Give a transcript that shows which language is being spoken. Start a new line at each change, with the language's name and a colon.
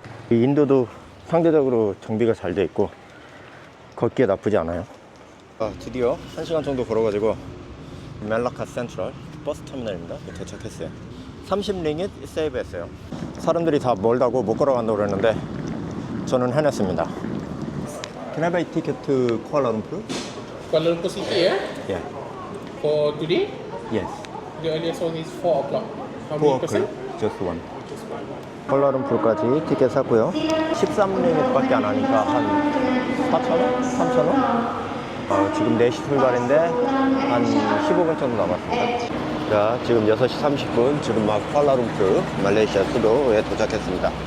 Korean: 이 인도도 상대적으로 정비가 잘 돼 있고 걷기에 나쁘지 않아요. 드디어 1시간 정도 걸어가지고 멜라카 센트럴 버스 터미널입니다. 도착했어요. 30링깃 세이브 했어요. 사람들이 다 멀다고 못 걸어간다고 그랬는데 저는 해냈습니다.
English: Can I buy ticket to Kuala Lumpur? Kuala Lumpur City, yeah? Yeah. For today, Yes. the earliest one is 4 o'clock. How many o'clock. percent? Just one.
Korean: 콜라룸풀까지 티켓 샀고요. 13링깃밖에 안 하니까 한 4,000원? 3,000원? 지금 4시 출발인데 한 15분 정도 남았습니다. 자, 지금 6시 30분 지금 막 쿠알라룸푸르 말레이시아 수도에 도착했습니다.